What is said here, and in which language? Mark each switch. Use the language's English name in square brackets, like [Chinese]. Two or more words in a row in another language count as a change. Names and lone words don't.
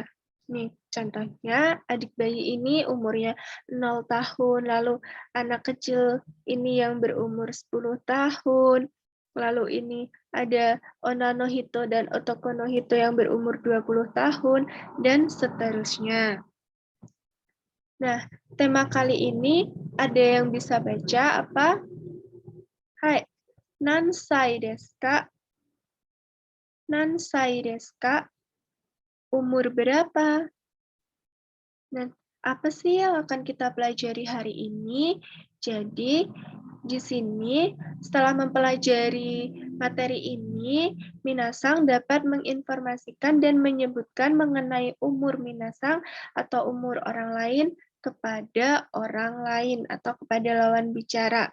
[Indonesian] Nih, contohnya adik bayi ini umurnya 0 tahun, lalu anak kecil ini yang berumur 10 tahun, lalu ini ada [Japanese] 女の人 [Indonesian] dan [Japanese] 男の人 [Indonesian] yang berumur 20 tahun, dan seterusnya. Nah, tema kali ini ada yang bisa baca apa? [Japanese] Hai, 何歳ですか? 何歳ですか? [Indonesian] Umur berapa? Nah, apa sih yang akan kita pelajari hari ini? Jadi, di sini setelah mempelajari materi ini, Minasang dapat menginformasikan dan menyebutkan mengenai umur Minasang atau umur orang lain kepada orang lain atau kepada lawan bicara.